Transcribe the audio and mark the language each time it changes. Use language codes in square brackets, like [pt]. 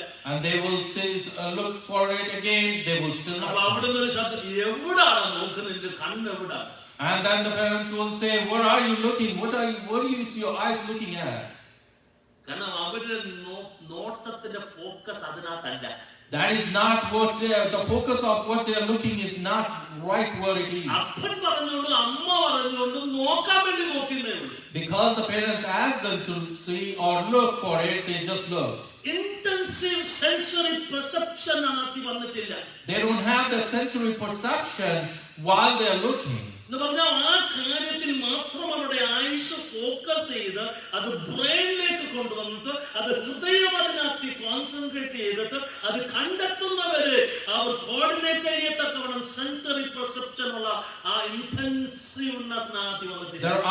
[en] And they will say, look for it again. They will still not. [ml] അപ്പൊ അവിടെ നിന്ന് ഒരു ശബ്ദം, എവിടാണ് നോക്കുന്നത്, നിന്റെ കണ്ണ് എവിടാണ്? [en] And then the parents will say, what are you looking? What do you see your eyes looking at? [ml] കാരണം അവരുടെ നോട്ടത്തിന്റെ focus അതിനകത്തല്ല. [en] That is not what the focus of what they are looking is not right where it is. [ml] അപ്പൻ പറഞ്ഞുകൊണ്ട് അമ്മ പറഞ്ഞുകൊണ്ട് നോക്കാൻ വേണ്ടി നോക്കുന്നേ ഉള്ളൂ. [en] Because the parents asked them to see or look for it, they just looked. Intensive sensory perception [ml] അതിനകത്ത് വന്നിട്ടില്ല. [en] They don't have that sensory perception while they are looking. [ml] എന്ന് പറഞ്ഞാൽ ആ കാര്യത്തിൽ മാത്രം അവരുടെ ആയുസ് ഫോക്കസ് ചെയ്ത് അത് ബ്രെയിനിലേക്ക് കൊണ്ടുവന്നിട്ട് അത് ഹൃദയം അതിനകത്ത് കോൺസെൻട്രേറ്റ് ചെയ്തിട്ട് അത് കണ്ടെത്തുന്നവരെ അവർ കോർഡിനേറ്റ് ചെയ്യത്തക്കവണ്ണം സെൻസറി പെർസെപ്ഷൻ ഉള്ള ആ ഇന്റൻസീവ്നെസ് നാത്തി വന്നിട്ടില്ല.